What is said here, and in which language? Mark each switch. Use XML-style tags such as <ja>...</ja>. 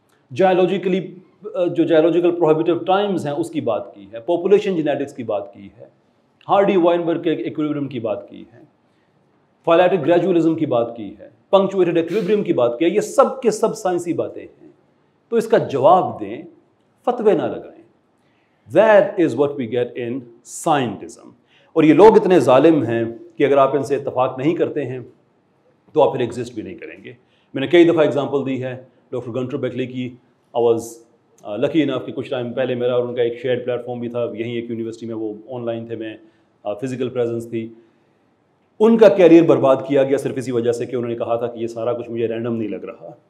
<ur>جائلوجیکلی جو جائلوجیکل پروہیبیٹیو ٹائمز ہیں اس کی بات کی ہے، پاپولیشن جینیٹکس کی بات کی ہے، ہارڈی وائنبرگ کے ایکویلیبریم کی بات کی ہے، فائلیٹک گریجولزم کی بات کی ہے، پنکچویٹڈ ایکویلیبریم کی بات کی ہے. یہ سب کے سب سائنسی باتیں ہیں. تو اس کا جواب دیں، فتوے نہ لگائیں.</ur> <en>That is what we get in scientism.</en> <ur>اور یہ لوگ اتنے ظالم ہیں کہ اگر آپ ان سے اتفاق نہیں کرتے ہیں تو آپ پھر ایگزسٹ بھی نہیں کریں گے. میں نے کئی دفعہ اگزامپل دی ہے ڈاکٹر گنٹر بیکلی کی.</ur> <en>I was lucky enough</en> <ur>کہ کچھ ٹائم پہلے میرا اور ان کا ایک شیئرڈ پلیٹ فارم بھی تھا یہیں ایک یونیورسٹی میں. وہ آن لائن تھے، میں فزیکل پریزنس تھی. ان کا کیریئر برباد کیا گیا صرف اسی وجہ سے کہ انہوں نے کہا تھا کہ یہ سارا کچھ مجھے رینڈم نہیں لگ رہا.</ur>